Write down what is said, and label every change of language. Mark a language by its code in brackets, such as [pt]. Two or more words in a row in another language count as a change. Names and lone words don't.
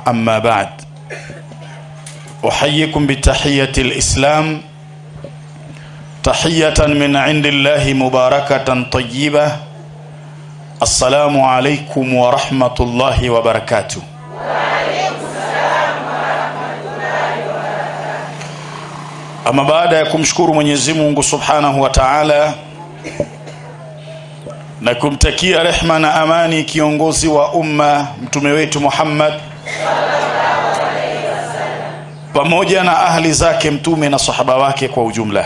[ar] أما بعد، أحييكم بتحية الإسلام تحية من عند الله مباركة طيبة. السلام عليكم ورحمة الله وبركاته. وعليكم السلام ورحمة الله وبركاته. أما بعد [sw] ya kumshukuru Mwenyezi Mungu [ar] سبحانه وتعالى [sw] na kumtakia rehma na amani kiongozi wa umma mtume wetu Muhammad [ar] صلى الله عليه وسلم [sw] pamoja na ahli zake mtume na sahaba wake kwa ujumla.